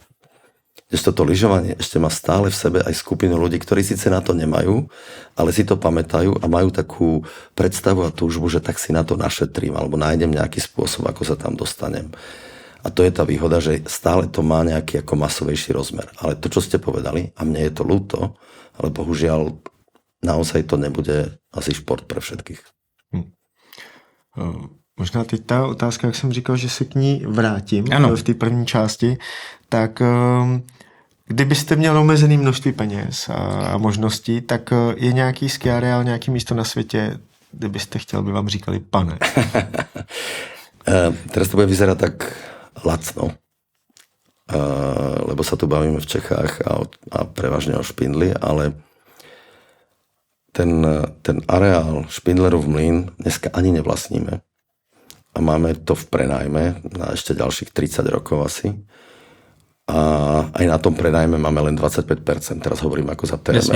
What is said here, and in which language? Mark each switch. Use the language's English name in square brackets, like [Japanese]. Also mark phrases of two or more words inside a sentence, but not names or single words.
[Slovak] Kdežto to lyžovanie ešte má stále v sebe aj skupinu ľudí, ktorí síce na to nemajú, ale si to pamätajú a majú takú predstavu a túžbu, že tak si na to našetrím alebo nájdem nejaký spôsob, ako sa tam dostanem. A to je tá výhoda, že stále to má nejaký ako masovejší rozmer. Ale to, čo ste povedali, a mne je to ľúto, ale bohužiaľ naozaj to nebude asi šport pre všetkých. [Czech] Možná teď ta otázka, jak jsem říkal, že se k ní vrátím v té první části, tak kdybyste měl omezený množství peněz a možností, tak je nějaký ski areál, nějaký místo na světě, kde byste chtěl, by vám říkali pane? [Slovak] Teraz to bude vyzerať tak lacno, lebo sa tu bavíme v Čechách a prevažne o Špindli, ale ten areál Špindlerov mlyn dneska ani nevlastníme a máme to v prenajme na ešte ďalších 30 rokov asi a aj na tom prenajme máme len 25%, teraz hovorím ako za TMR.